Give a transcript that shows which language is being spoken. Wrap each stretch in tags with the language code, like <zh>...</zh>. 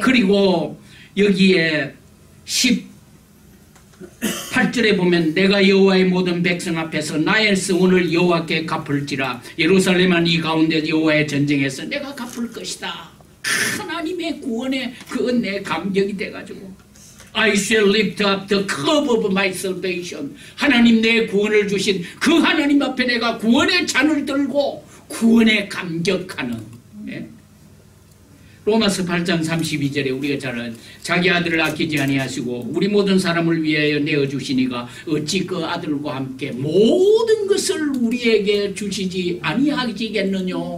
<ko>그리고 여기에 8절에 보면 내가 여호와의 모든 백성 앞에서 나의 성원을 여호와께 갚을지라. 예루살렘은 이 가운데 여호와의 전쟁에서 내가 갚을 것이다. 하나님의 구원의 그 은혜에 감격이 돼가지고</ko> <en>I shall lift up the cup of my salvation.</en> <ko>하나님 내 구원을 주신 그 하나님 앞에 내가 구원의 잔을 들고 구원에 감격하는. 예? 로마서 8장 32절에 우리가 잘 아는 자기 아들을 아끼지 아니하시고 우리 모든 사람을 위하여 내어주시니가 어찌 그 아들과 함께 모든 것을 우리에게 주시지 아니하시겠느냐.</ko>